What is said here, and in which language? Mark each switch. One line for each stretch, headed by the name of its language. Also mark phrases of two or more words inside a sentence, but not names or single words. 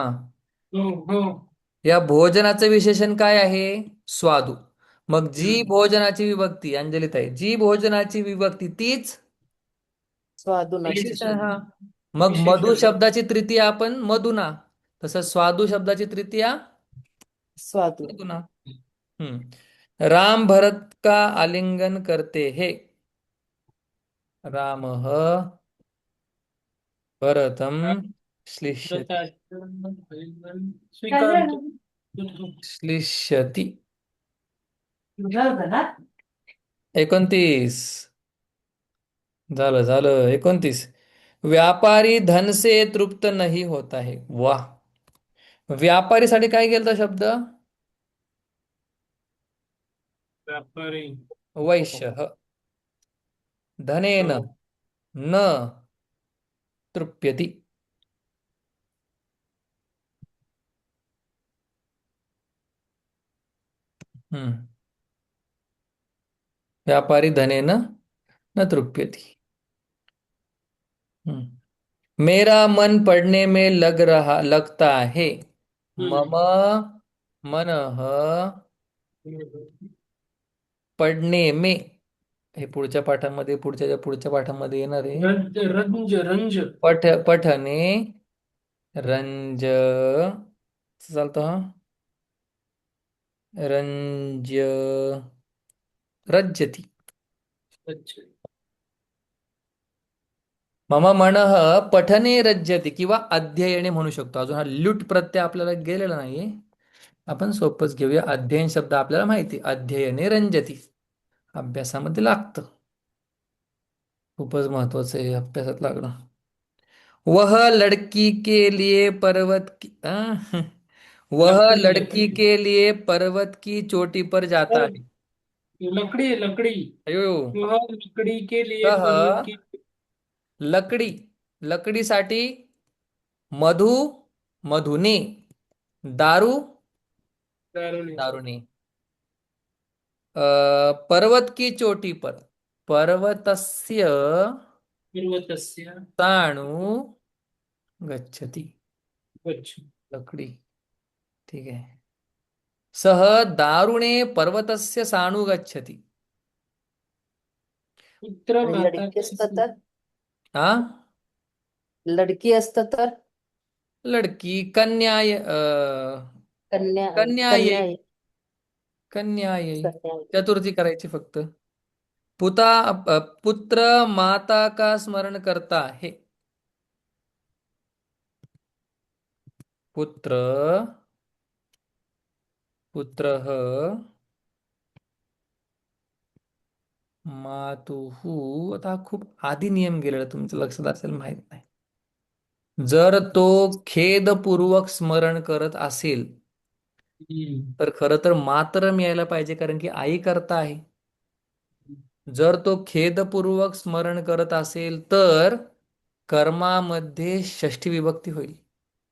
Marathi: हो हो या भोजनाचं विशेषण काय आहे? स्वादू. मग जी हम्म. भोजनाची विभक्ती, अंजलीताई, जी भोजनाची विभक्ती तीच
Sanskrit: स्वादुना
Marathi: तेच विशेषण. हा, मग मधु विशेषण शब्दाची तृतीया आपण मधुना, तसं स्वादू शब्दाची तृतीया स्वादू
Sanskrit: मधुना.
Hindi: राम भरत का आलिंगन करते है.
Sanskrit: रामः भरतं श्लिष्यति.
Marathi: स्वीकारतो
Sanskrit: श्लिष्यति. 29.
Marathi: झालं झालं. 29.
Hindi: व्यापारी धन से तृप्त नहीं होता है. वाह.
Marathi: व्यापारीसाठी काय गेलता शब्द? व्यापारी
Sanskrit: वैश्यः. धनेन
Marathi: हो.
Sanskrit: न तृप्यति. हम्म. व्यापारी धनेन न तृप्यति.
Hindi: मेरा मन पढ़ने में लगता है.
Sanskrit: मम मनः
Hindi: पढ़ने में.
Marathi: हे पुढच्या पाठामध्ये, पुढच्या पाठामध्ये येणार आहे.
Sanskrit: रंज पठने रंज
Marathi: चालतो हा.
Sanskrit: रंज रज्यति.
Hindi: अच्छा
Sanskrit: मम मनः पठने रज्यति किंवा अध्ययने
Marathi: म्हणू शकतो. अजून हा ल्यूट प्रत्यय आपल्याला गेलेला नाहीये, आपण सोपच घेऊया. अध्ययन शब्द आपल्याला माहिती, अध्ययने रंजती, अभ्यासामध्ये लागतं. खूपच महत्वाचं आहे अभ्यासात लागणं.
Hindi: वह लड़की के लिए वह लड़की के लिए पर्वत की चोटी पर जाता है. लकड़ी लकड़ी अयो. वह लकड़ी के लिए
Sanskrit: सह
Hindi: पर्वत की
Marathi: लकडी, लकडीसाठी मधु मधुने, दारू
Sanskrit: दारुणे
Marathi: दारूने.
Hindi: पर्वत की चोटी पर,
Sanskrit: पर्वतस्य पर्वतस्य साणु गच्छति.
Hindi: अच्छा
Marathi: लकडी. ठीक आहे.
Sanskrit: सह दारुणे पर्वतस्य साणु गच्छति. पुत्र
Marathi: आणि
Sanskrit: माता
Marathi: लडकी असतं तर, हा, लडकी असतं तर लडकी कन्या
Sanskrit: कन्या कन्या कन्या
Marathi: येई. कन्या येई.
Sanskrit: कन्या
Marathi: चतुर्थी करायची फक्त.
Hindi: पुत्र माता का स्मरण करता है.
Sanskrit: पुत्र पुत्रः मातुः.
Marathi: आता हा खूप आधी नियम गेलेला, तुमचं लक्षात असेल, माहित नाही. जर तो खेदपूर्वक स्मरण करत असेल तर खरं तर मातरम यायला पाहिजे, कारण की आई करता आहे. जर तो खेदपूर्वक स्मरण करत असेल तर कर्मामध्ये षष्ठी विभक्ती होईल.